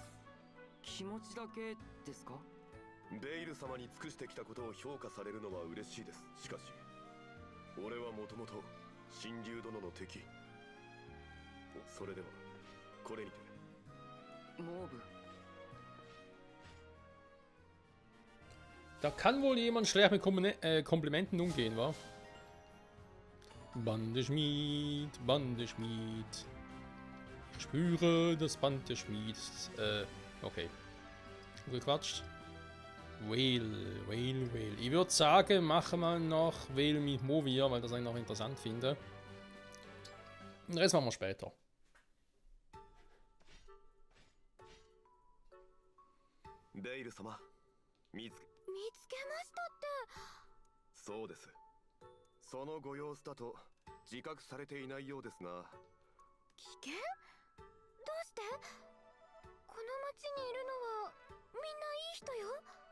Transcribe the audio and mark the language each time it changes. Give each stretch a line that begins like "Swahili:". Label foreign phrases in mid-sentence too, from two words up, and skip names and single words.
Japanese: 気持ちだけですか？ベイル様に尽くしてきたことを評価されるのは嬉しいです。しかし俺はもともと神竜殿の敵。それではこれにて。モーブ。
German: Da kann wohl jemand schlecht mit Komplimenten umgehen, wa? Bandeschmied, Bandeschmied. Ich spüre das Band des Schmieds. Okay. Gequatscht. Whale. Ich würde sagen, machen wir noch Whale mit Movia, weil das eigentlich noch interessant finde. Den Rest machen wir später.
Japanese: Beil 様、見つけましたって。そうです。そのご様子だと自覚されていないようですが。危険？どうして？この町にいるのはみんないい人よ。